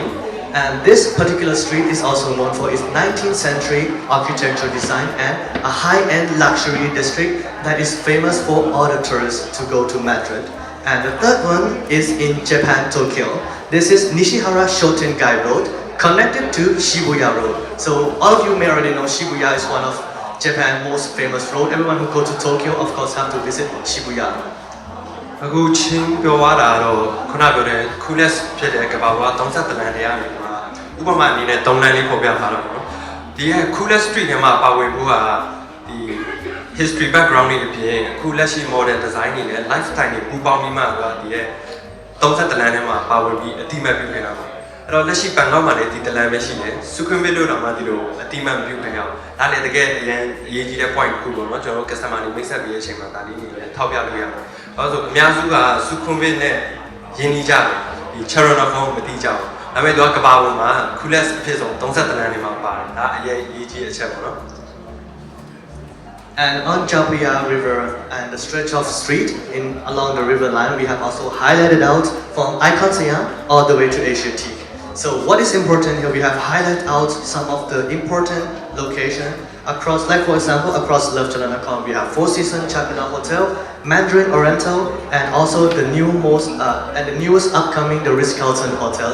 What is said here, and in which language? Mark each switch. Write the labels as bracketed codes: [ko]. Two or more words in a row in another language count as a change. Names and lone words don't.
[en] And this particular street is also known for its 19th century architectural design and a high-end luxury district that is famous for all the tourists to go to Madrid. And the third one is in Japan, Tokyo. This is Nishihara Shotengai Road, connected to Shibuya Road. So all of you may already know Shibuya is one of Japan's most famous road. Everyone who go to Tokyo, of course, have to visit Shibuya. [my] အခုချင်းပြောရတာတော့ခုနပြောတဲ့ coolest ဖြစ်တဲ့ကမ္ဘာပေါ်30လမ်းတရားတွေမှာဥပမာအနေနဲ့3လမ်းလေးဖော်ပြထားတာပေါ့နော်ဒီရဲ့ [en] coolest street [my] ထဲမှာပါဝင် ဖို့ကဒီ [en] history background [my] တွေအပြင်အခုလက်ရှိ [en] modern design [my] တွေနဲ့ lifestyle တွေပူးပေါင်းပြီးမှဒီရဲ့30လမ်းထဲမှာပါဝင်ပြီးအတိအမှတ်ပြုခဲ့ တာပေါ့အဲ့တော့လက်ရှိဘန်ကောက်မှာလည်းဒီတလမ်းပဲရှိတယ်စုခွင့်ပေးလို့တော့မှဒီလိုအတိအမှတ်ပြုခဲ့အောင်ဒါလည်းတကယ်အရင်အရေးကြီးတဲ့ point တစ်ခုပေါ့နော်ကျွန်တော်တို့ customer တွေမိတ်ဆက်ပြီးတဲ့အချိန်မှာဒါလေးတွေလည်းထောက်ပြလို့ရတယ်ဘာလို့ဆိုအများစုကစုခွင့်ပေးနဲ့ရင်းနှီးကြတယ်ဒီ Chalanakon မသိကြဘူးဒါပေမဲ့သူကကမ္ဘာပေါ်မှာ coolest အဖြစ်ဆုံး30လမ်းထဲမှာပါတယ်ဒါအရေးကြီးအချက်ပေါ့နော် [en] And on Chao Phraya River and the stretch of street along the river line, we have also highlighted out from Icon Siam all the way to Asiatique. So what is important here, we have highlighted out some of the important location across, like for example, across Love Chalanakon, we have Four Seasons Chapina Hotel, Mandarin Oriental, and also the newest upcoming, the Ritz-Carlton Hotel.